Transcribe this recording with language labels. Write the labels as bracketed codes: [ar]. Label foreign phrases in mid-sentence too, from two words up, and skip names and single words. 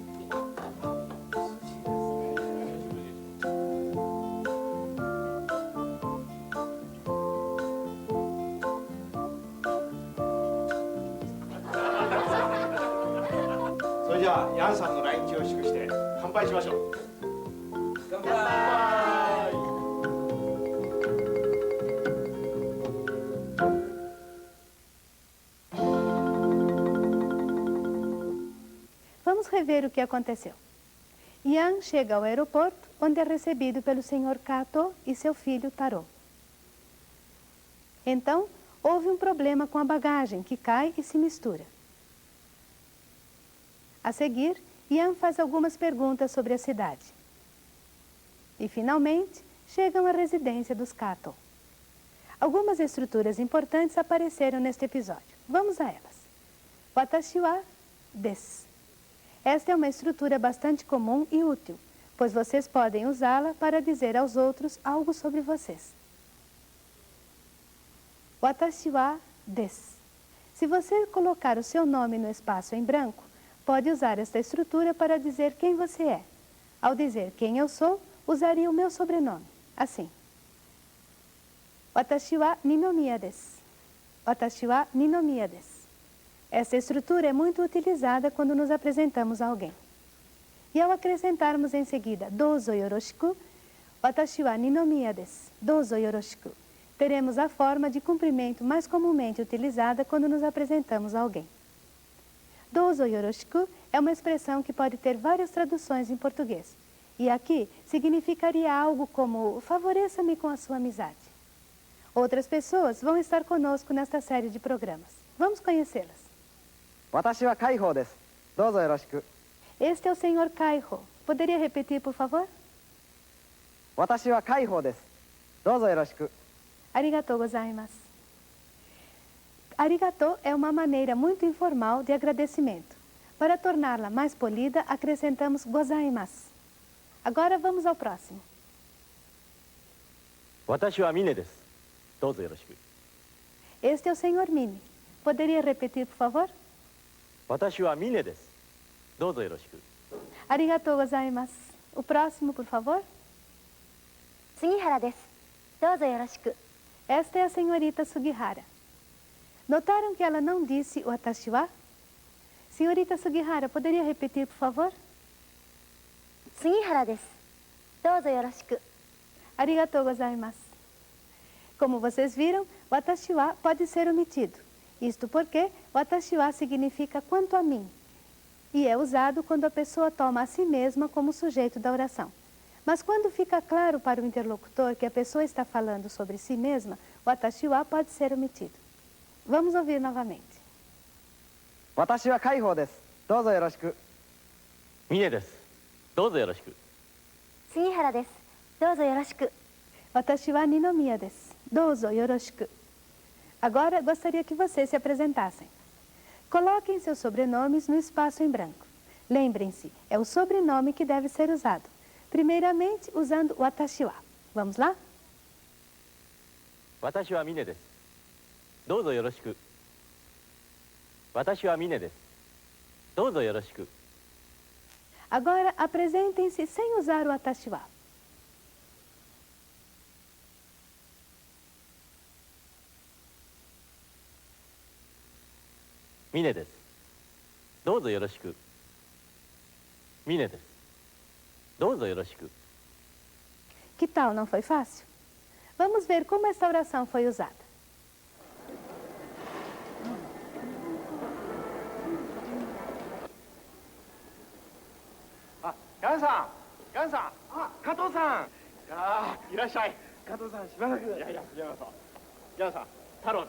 [ja] それじゃあ、ヤンさんの来日を祝して乾杯しましょう。乾杯。 [pt] Vamos rever o que aconteceu. Ian chega ao aeroporto, onde é recebido pelo Sr. Kato e seu filho Taro. Então, houve um problema com a bagagem, que cai e se mistura. A seguir, Ian faz algumas perguntas sobre a cidade. E, finalmente, chegam à residência dos Kato. Algumas estruturas importantes apareceram neste episódio. Vamos a elas. [ja] 私はです. [pt] Esta é uma estrutura bastante comum e útil, pois vocês podem usá-la para dizer aos outros algo sobre vocês. [ja] 私はです. [pt] Se você colocar o seu nome no espaço em branco, pode usar esta estrutura para dizer quem você é. Ao dizer quem eu sou, usaria o meu sobrenome, assim. [ja] Watashi wa Ninomiya desu. Watashi wa Ninomiya desu. [pt] Essa estrutura é muito utilizada quando nos apresentamos a alguém. E ao acrescentarmos em seguida [ja] どうぞよろしく、私はNinomiyaです. どうぞよろしく. [pt] Teremos a forma de cumprimento mais comumente utilizada quando nos apresentamos a alguém. [ja] どうぞよろしく [pt] é uma expressão que pode ter várias traduções em português. E aqui significaria algo como favoreça-me com a sua amizade. Outras pessoas vão estar conosco nesta série de programas. Vamos conhecê-las. [ja] 私は海宝です。どうぞよろしく。 [pt] Este é o Sr. Kaiho. Poderia repetir, por favor? [ja] 私は海宝です。どうぞよろしく。ありがとうございます. [pt] Arigatou é uma maneira muito informal de agradecimento. Para torná-la mais polida, acrescentamos gozaimasu. Agora vamos ao próximo. [ja] 私はミネです。どうぞよろしく。 [pt] Este é o Sr. Mini. Poderia repetir, por favor? [ja] 私はミネです。どうぞよろしく。ありがとうございます. [pt] O próximo, por favor? [ja] 杉原です。どうぞよろしく。 [pt] Esta é a senhorita Sugihara. Notaram que ela não disse [ja] 私は? [pt] Senhorita Sugihara, poderia repetir, por favor? [ja] 杉原です。どうぞよろしく。ありがとうございます. [pt] Como vocês viram, [ja] 私は [pt] pode ser omitido. Isto porque [ja] 私は [pt] significa quanto a mim. E é usado quando a pessoa toma a si mesma como sujeito da oração. Mas quando fica claro para o interlocutor que a pessoa está falando sobre si mesma, [ja] 私は [pt] pode ser omitido. Vamos ouvir novamente. [ja] 私は海宝です。どうぞよろしく。峰です。どうぞよろしく。杉原です。どうぞよろしく。私はNinomiyaです。どうぞよろしく. [pt] Agora gostaria que vocês se apresentassem. Coloquem seus sobrenomes no espaço em branco. Lembrem-se, é o sobrenome que deve ser usado. Primeiramente, usando [ja] 私は. [pt] Vamos lá? [ja] 私は峰です。どうぞよろしく。私は峰です。どうぞよろしく。 [pt] Agora apresentem-se sem usar o [ja] 私は. 峰です。どうぞよろしく。峰です。どうぞよろしく。 [pt] Que tal, não foi fácil? Vamos ver como esta oração foi usada. [ja] あ、ヤンさん、ヤンさん。あ、加藤さん。いらっしゃい。加藤さん、しばらく。いやいや、ヤンさん。ヤンさん、太郎です。